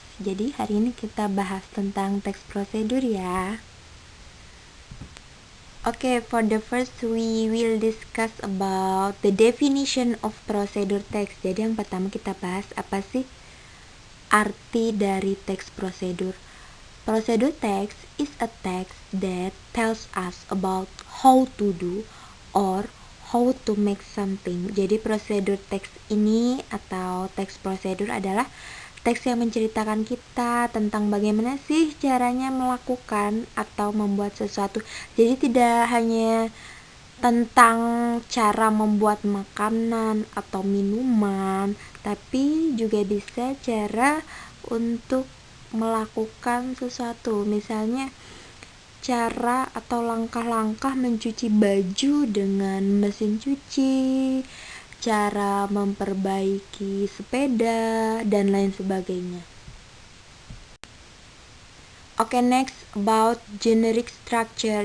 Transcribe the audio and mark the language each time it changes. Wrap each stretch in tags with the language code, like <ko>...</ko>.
<id>Jadi hari ini kita bahas tentang teks prosedur ya.</id> <en>Okay, for the first we will discuss about the definition of procedure text.</en> <id>Jadi yang pertama kita bahas apa sih arti dari teks prosedur.</id> <en>Procedure text is a text that tells us about how to do or how to make something.</en> <id>Jadi prosedur teks ini atau teks prosedur adalah teks yang menceritakan kita tentang bagaimana sih caranya melakukan atau membuat sesuatu. Jadi tidak hanya tentang cara membuat makanan atau minuman, tapi juga bisa cara untuk melakukan sesuatu. Misalnya cara atau langkah-langkah mencuci baju dengan mesin cuci, cara memperbaiki sepeda, dan lain sebagainya. Oke,</id> <en>next about generic structure.</en>